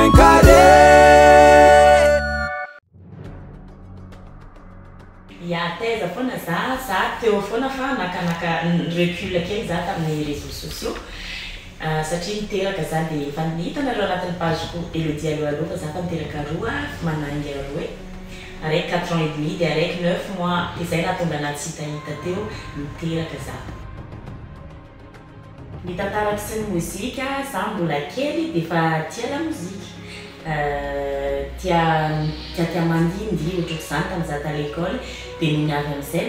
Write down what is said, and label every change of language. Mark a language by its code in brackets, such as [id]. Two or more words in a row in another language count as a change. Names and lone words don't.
[mg] Ya teza foana za teo foana fa nakanaka recul kely za tamin'ny [fr] réseaux sociaux [mg] satria niteraka za dia efa nihitanareo anatin'ny pageko Elodie aloha fa za fa niteraka roa manaingy aroe araiky 4 [fr] ans et demi [mg] dia araiky 9 mois dia zay nahatonga anaty tsy hitahita teo niteraka za. Ny tantaraky sy ny mozika za mbola kely dia fa tia la mozika tia mandindy ohatrako zany tamin'izaho ta l'école dia niavy amin'izay